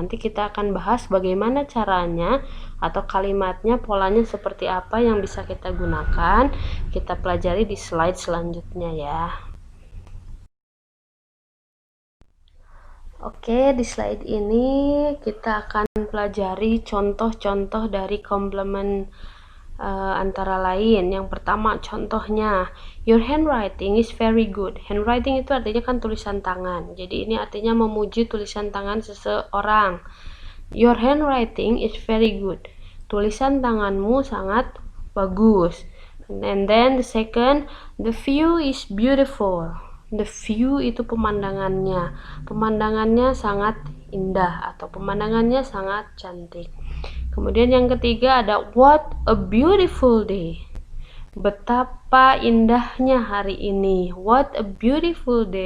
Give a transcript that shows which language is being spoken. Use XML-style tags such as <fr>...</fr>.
<id>Nanti kita akan bahas bagaimana caranya atau kalimatnya, polanya seperti apa yang bisa kita gunakan. Kita pelajari di slide selanjutnya ya. Oke, di slide ini kita akan pelajari contoh-contoh dari komplement antara lain. Yang pertama contohnya,</id> <en>your handwriting is very good.</en> <id>Handwriting itu artinya kan tulisan tangan. Jadi ini artinya memuji tulisan tangan seseorang.</id> <en>Your handwriting is very good.</en> <id>Tulisan tanganmu sangat bagus.</id> <en>And then the second, the view is beautiful. The view</en> <id>itu pemandangannya. Pemandangannya sangat indah atau pemandangannya sangat cantik. Kemudian yang ketiga ada</id> <en>what a beautiful day.</en> <id>Betapa indahnya hari ini.</id> <en>What a beautiful day.</en>